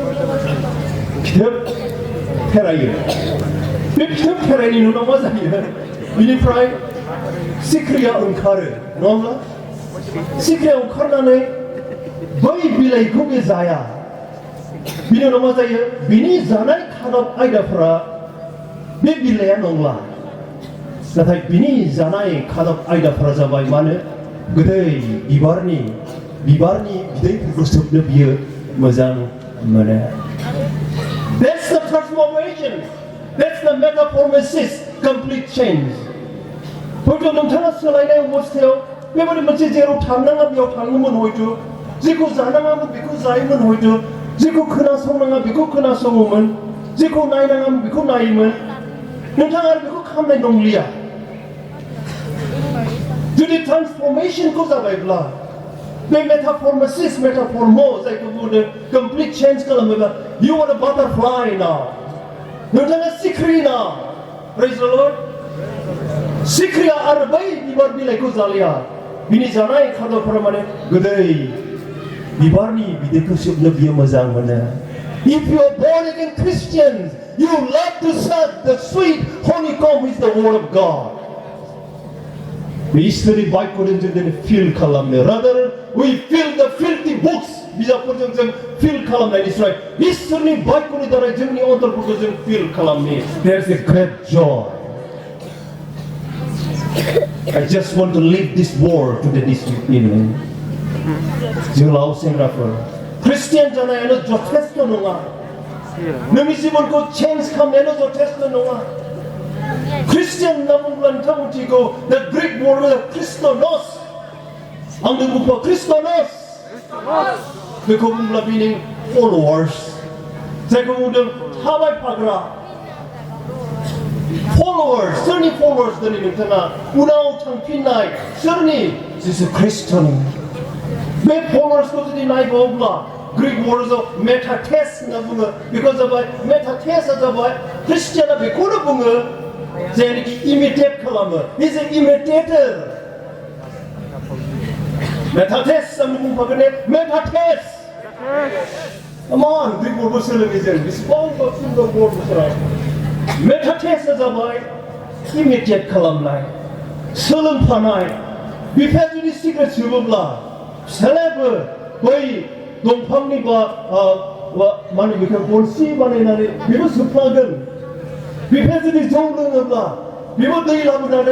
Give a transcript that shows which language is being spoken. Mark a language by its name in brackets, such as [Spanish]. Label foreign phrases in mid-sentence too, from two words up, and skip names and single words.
[Bodo] फेरायो बे फिथोब फेरायनि उनाव मा जायो बिनिफ्राय सिख्रिया ओंखारो नङा होमब्ला सिख्रिया ओंखारनानै बै बिलाइखौ बे जाया बिनि उनाव मा जायो बिनि जानाय खादब आयदाफोरा बे बिलाइया नंला नाथाय बिनि जानाय खादब आयदाफोरा जाबाय मानो गोदै बिबारनि बिदैफोरखौ सोबनो बियो मोजां मोनो [English] That's the transformation That's the metamorphosis complete change [Bodo] हयथ' नोंथाङा सोलायनाय अबस्थायाव बेबायदि मोनसे जेराव थांनाङा बेयाव थाङोमोन हयथ' जेखौ जानाङामोन बेखौ जायोमोन हयथ' जेखौ खोनासंनाङा बेखौ खोनासङोमोन जेखौ नायनाङामोन बेखौ नायोमोन नोंथाङा आरो बेखौ खालामनाय नंलिया जुदि ट्रान्सफर्मेशनखौ जाबायब्ला बे मेटाफर्मो जायखौ बुङो [English] complete change [Bodo] खालामोब्ला [English] you are a butterfly [Bodo] now नोंथाङा सिख्रि [English] now praise the Lord [Bodo] सिख्रिया आरो बै बिबार बिलाइखौ जालिया बिनि जानाय खादबफोरा माने गोदै बिबारनि बिदैखौ सोबनो बियो मोजां मोनो [English] If you are born again Christians you love to suck the sweet honeycomb is the word of God [Bodo] इसोरनि बाइकखौ जों फिल खालामनो [English] rather we fill the filthy books [Bodo] बिजाबफोरजों जों फिल खालामनायनिफ्राय इसोरनि बाइकनि दारै जोंनि अन्तरफोरखौ जों फिल खालामनो [English] There's a great joy I just want to leave this word today this evening [Bodo] जोंलाव सेंग्राफोर ख्रिस्टियान जानायानो जथेस्थ नङा नोंनि जिबनखौ चेन्ज खालामनायानो जथेस्थ नङा ख्रिस्टियान होनना बुङोब्ला नोंथाङा मिथिगौ [English] the Greek word Christonos [Bodo] आंनो बुंबा Christonos बेखौ बुंब्ला [English] meaning followers [Bodo] जायखौ बुंदों थाबायफाग्रा followers सोरनि followers दिनै नोंथाङा उनाव थांफिननाय सोरनि जिसु ख्रिस्टनि बे followersखौ जुदि नायबावोब्ला [English] Greek word [Bodo] metates होनना बुङो बेखौ जाबाय metates जाबाय ख्रिस्टियाना बेखौनो बुङो जायनोखि imitate खालामो [English] he's an imitator [Bodo] metates आं बुंफागोन metates [English] come on Greek word [Bodo] सोलोङो जों बेसेबां सुंदर wordफोरा metates जाबाय imitate खालामनाय सोलोंफानाय बिफाया जुदि सिगारेट सोबोब्ला फिसालायाबो बै दंफांनि मा होनो बेखौ गनसि बानायनानै बेबो सोबफ्लागोन बिफाया जुदि जौ लोङोब्ला बेबो दै लाबोनानै